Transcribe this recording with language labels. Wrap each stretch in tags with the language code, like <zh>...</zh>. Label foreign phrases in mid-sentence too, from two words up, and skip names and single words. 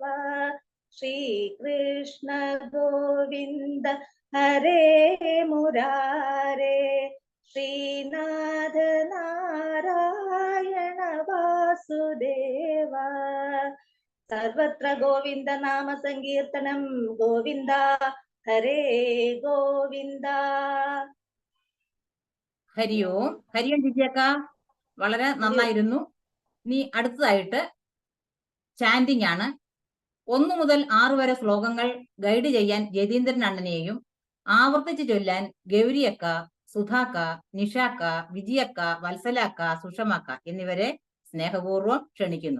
<sa>श्रीकृष्ण गोविन्द हरे मुरारे श्रीनाथ नारायण वासुदेव। सर्वत्र गोविन्द नाम संकीर्तनं गोविन्द हरे गोविन्द। ഹരി ഓം. ഹരി ഓം</sa> <ml>ജിജിയക്ക, വളരെ നന്നായിരുന്നു. ഇനി അടുത്തതായിട്ട് ചാൻഡിങ് ആണ്. 1 മുതൽ 6 വരെ ശ്ലോകങ്ങൾ ഗൈഡ് ചെയ്യാൻ ജതീന്ദ്രൻ അണ്ണനെയും ആവർത്തിച്ച് ചൊല്ലാൻ ഗൗരിയക്ക, സുധാക്ക, നിഷാക്ക, വിജയക്ക, വത്സലാക്ക, സുഷമക്ക എന്നിവരെ സ്നേഹപൂർവ്വം ക്ഷണിക്കുന്നു.</ml>